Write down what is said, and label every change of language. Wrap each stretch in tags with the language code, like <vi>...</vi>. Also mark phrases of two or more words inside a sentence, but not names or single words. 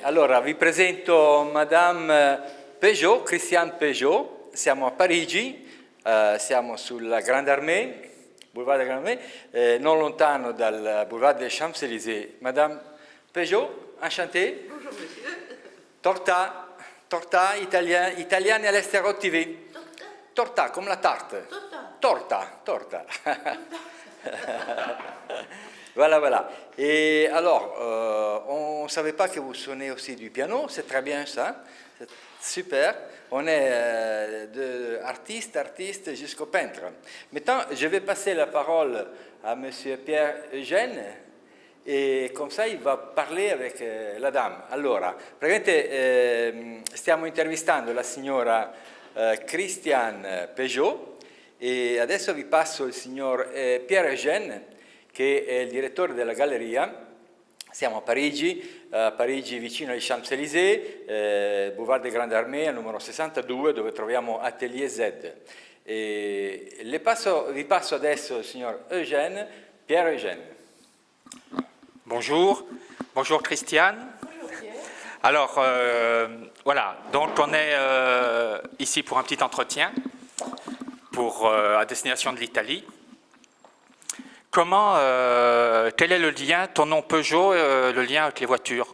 <it>Allora vi presento Madame Peugeot, Christiane Peugeot. Siamo a Parigi, siamo sulla Grande Armée, Boulevard de la Grande Armée, non lontano dal Boulevard des Champs-Élysées.</it> <fr>Madame Peugeot, enchantée. Bonjour monsieur.</fr> <it>Torta italiane all'estero TV. Torta,</it> <fr>comme la tarte. Torta. Voilà, voilà. Et alors, on ne savait pas que vous sonnez aussi du piano, c'est très bien ça, c'est super. On est de artiste jusqu'au peintre. Maintenant, je vais passer la parole à monsieur Pierre Eugène,</fr> <it>e come</it> <fr>ça il va parler avec la dame.</fr> <it>Allora, praticamente stiamo intervistando la signora Christiane Peugeot e adesso vi passo il signor Pierre Eugène, che è il direttore della galleria. Siamo a Parigi vicino ai Champs-Élysées, Boulevard des Grandes Armées, al numero 62, dove troviamo Atelier Z. Vi passo adesso il signor Eugène, Pierre Eugène.</it> <fr>Bonjour Christiane. Bonjour Pierre. Alors, voilà, donc on est ici pour un petit entretien à destination de l'Italie. Quel est le lien, ton nom Peugeot, le lien avec les voitures?</fr>